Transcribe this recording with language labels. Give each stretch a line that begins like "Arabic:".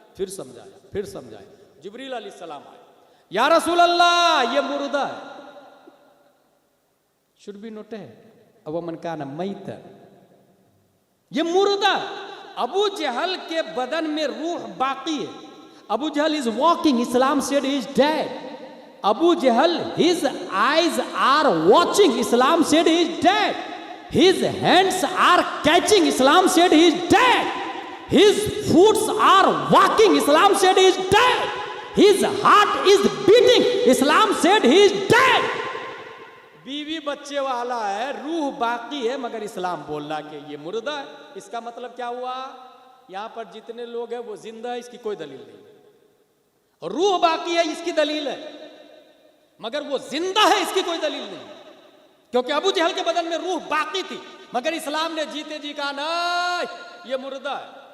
Hindi: फिर समझाया जिब्रील अलैहिस्सलाम आए, या रसूल अल्लाह ये मुर्दा है,
English: should be noted
Hindi: अब मन काना मैत, ये मुर्दा। अबू जहल के बदन में रूह बाकी है।
English: Abu Jahl is walking, Islam said he is dead. Abu Jahl, his eyes are watching, Islam said he is dead. His hands are catching, Islam said he is dead. His feet are walking, Islam said he is dead. His heart is beating, Islam said he is dead.
Hindi: बीवी बच्चे वाला है, रूह बाकी है, मगर इस्लाम बोल रहा कि ये मुर्दा है। इसका मतलब क्या हुआ? यहां पर जितने लोग हैं वो जिंदा है, इसकी कोई दलील नहीं। रूह बाकी है, इसकी दलील है, मगर वो जिंदा है इसकी कोई दलील नहीं, क्योंकि अबू जहल के बदन में रूह बाकी थी, मगर इस्लाम ने जीते जी कहा नहीं ये मुर्दा है।